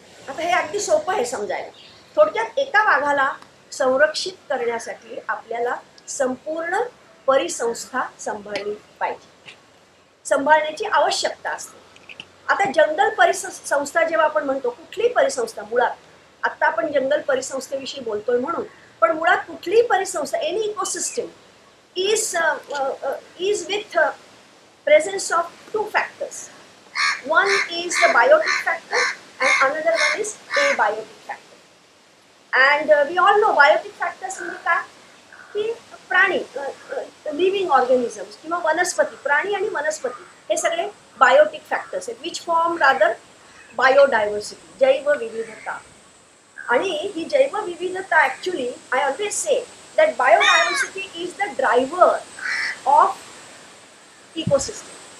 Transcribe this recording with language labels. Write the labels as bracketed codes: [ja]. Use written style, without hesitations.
[mr] आता हे अगदी सोपं आहे समजायला. थोडक्यात एका वाघाला संरक्षित करण्यासाठी आपल्याला संपूर्ण परिसंस्था सांभाळली पाहिजे, सांभाळण्याची आवश्यकता असते. आता जंगल परिसंस्था जेव्हा आपण म्हणतो, कुठली परिसंस्था, मुळात आत्ता आपण जंगल परिसंस्थेविषयी बोलतोय म्हणून, पण मुळात कुठलीही परिसंस्था, [en] Any ecosystem is with presence of 2 factors. One is the biotic factor and another one is abiotic factor. And we all know biotic factors [mr] म्हणजे काय की प्राणी, लिव्हिंग ऑर्गॅनिझम्स किंवा वनस्पती, प्राणी आणि वनस्पती हे सगळे बायोटिक फॅक्टर्स आहेत [en] which form rather biodiversity, [mr] जैवविविधता. आणि ही जैवविविधता [en] Actually I always say that biodiversity is the driver of ecosystem.